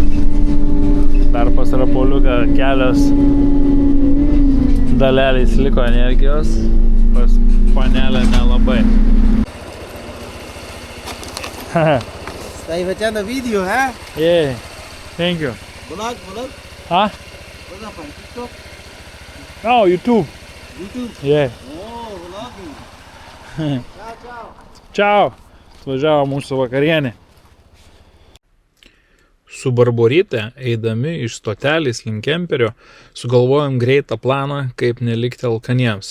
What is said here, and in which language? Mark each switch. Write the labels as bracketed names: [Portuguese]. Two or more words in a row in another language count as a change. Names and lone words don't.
[Lithuanian] Dar pas Rapoliuką kelios dalelės liko energijos, pas panelę nelabai. [Italian] Stai facendo video, eh? [English] Yeah, thank you. Vlog? Huh? [Italian] Cosa fai? TikTok? [English] No, YouTube. YouTube? Yeah. Oh, vlogging. Ciao. [Lithuanian] Čiau. Atvažiavo mūsų vakarienė. Su Barboryte, eidami iš stotelės link kemperio, sugalvojom greitą planą, kaip nelikti alkaniems.